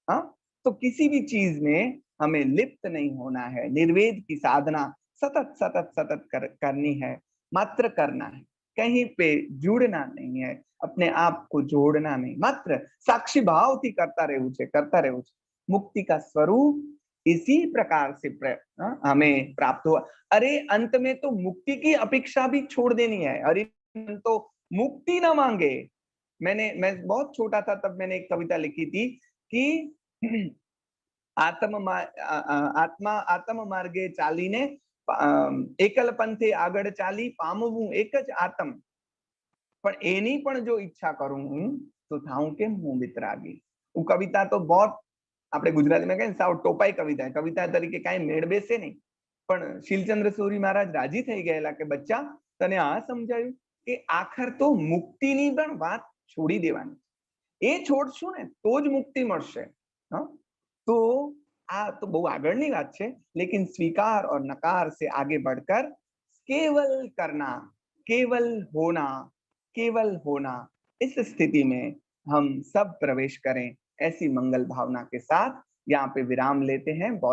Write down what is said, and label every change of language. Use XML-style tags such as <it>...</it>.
<hi>हाँ, तो किसी भी चीज में हमें लिप्त नहीं होना है, निर्वेद की साधना सतत सतत सतत करनी है, मात्र करना है, कहीं पे जुड़ना नहीं है, अपने आप को जोड़ना नहीं, मात्र साक्षी भाव थी करता रहे। मुक्ति का स्वरूप इसी प्रकार से हमें प्राप्त हुआ। अरे अंत में तो मुक्ति की अपेक्षा भी छोड़ देनी है। अरे तो मुक्ति ना मांगे। मैं बहुत छोटा था तब मैंने एक कविता लिखी थी कि</hi> <gu>आत्म मार्गे चालीने एकल पंथे આગળ ચાલી પામવું એક જ આત્મ, પણ એની પણ જો ઈચ્છા કરું હું તો થાઉં કેમ હું વિતરાગી। હું કવિતા તો बहुत આપણે ગુજરાતીમાં કહીએ સાવ ટોપાઈ કવિતા, કવિતા તરીકે કાંઈ મેળ બેસે નહીં, પણ શીલચંદ્ર સૂરી મહારાજ રાજી થઈ ગયેલા કે બચ્ચા તને આ સમજાયું કે આખર તો મુક્તિની પણ વાત છોડી દેવાની, એ છોડશું ને તો જ મુક્તિ મળશે।</gu> <hi>हाँ, तो</hi> <gu>आ तो बहु આગળની વાત છે,</gu> <hi>लेकिन स्वीकार और नकार से आगे बढ़कर केवल करना, केवल होना, इस स्थिति में हम सब प्रवेश करें, ऐसी मंगल भावना के साथ यहाँ पे विराम लेते हैं।</hi>